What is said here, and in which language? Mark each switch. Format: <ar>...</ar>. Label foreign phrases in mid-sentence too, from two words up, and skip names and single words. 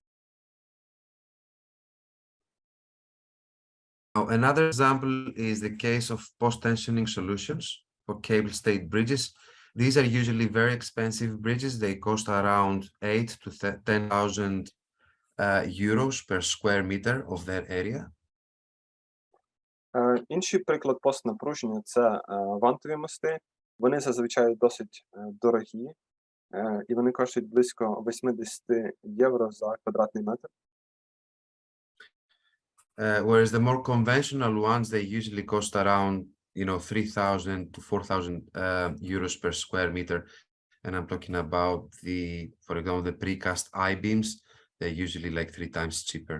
<en>Now, another example is the case of post-tensioning solutions for cable-stayed bridges. These are usually very expensive bridges. They cost around $8,000 to $10,000 euros per square meter of that area.</en> <uk>Інший приклад пост-напруження – це вантові мости. Вони зазвичай досить дорогі, і вони коштують близько 80 євро за квадратний метр.</uk> <en>Whereas the more conventional ones, they usually cost around, 3,000 to 4,000 euros per square meter. And I'm talking about for example, the precast I-beams. They're usually like 3 times cheaper.</en>